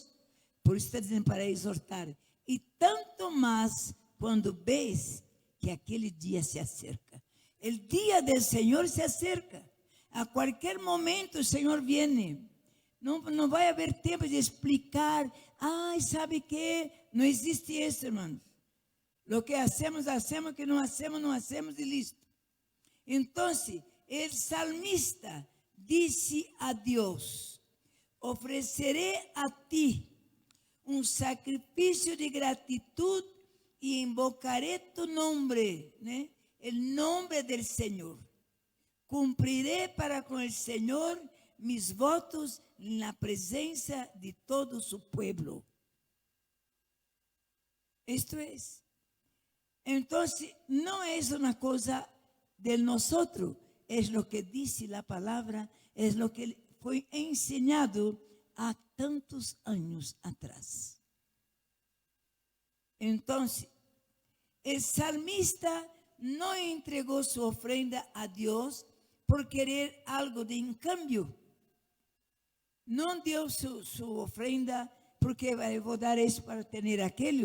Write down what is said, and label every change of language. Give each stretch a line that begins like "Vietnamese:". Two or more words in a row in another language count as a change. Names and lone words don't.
Portuguese: Por isso está dizendo para exortar. E tanto mais quando vês que aquele dia se acerca. O dia do Senhor se acerca. A qualquer momento o Senhor vem. Não vai haver tempo de explicar. Sabe que não existe isso, irmãos.
Spanish: Lo que hacemos, hacemos, que não hacemos, não hacemos, e listo.
Portuguese: Então, o salmista disse a Deus, oferecerei a ti
Spanish: un sacrificio de gratitud y invocaré tu nombre, ¿no? El nombre del Señor. Cumpliré para con el Señor mis votos en la presencia de todo su pueblo. Esto es. Entonces, no es una cosa de nosotros, es lo que dice la palabra, es lo que fue enseñado
Portuguese: há tantos anos atrás.
Spanish: Entonces, el salmista no entregó su ofrenda a Dios por querer algo de en cambio. No dio su ofrenda porque voy a dar eso para tener aquello.